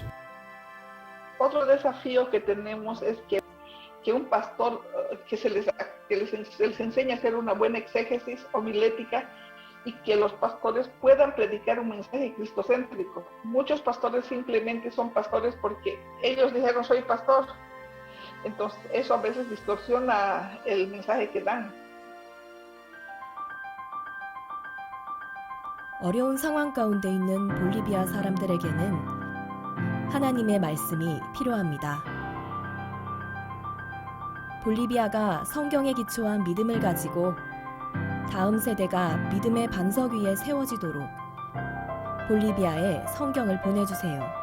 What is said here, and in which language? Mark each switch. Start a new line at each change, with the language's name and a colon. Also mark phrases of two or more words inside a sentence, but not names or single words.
Spanish: Otro desafío que tenemos es que un pastor que se les enseñe a hacer una buena exégesis homilética y que los pastores puedan predicar un mensaje cristocéntrico. Muchos pastores simplemente son pastores porque ellos dijeron soy pastor. Entonces eso a veces distorsiona el mensaje que dan.
Korean: 어려운 상황 가운데 있는 볼리비아 사람들에게는 하나님의 말씀이 필요합니다. 볼리비아가 성경에 기초한 믿음을 가지고 다음 세대가 믿음의 반석 위에 세워지도록 볼리비아에 성경을 보내주세요.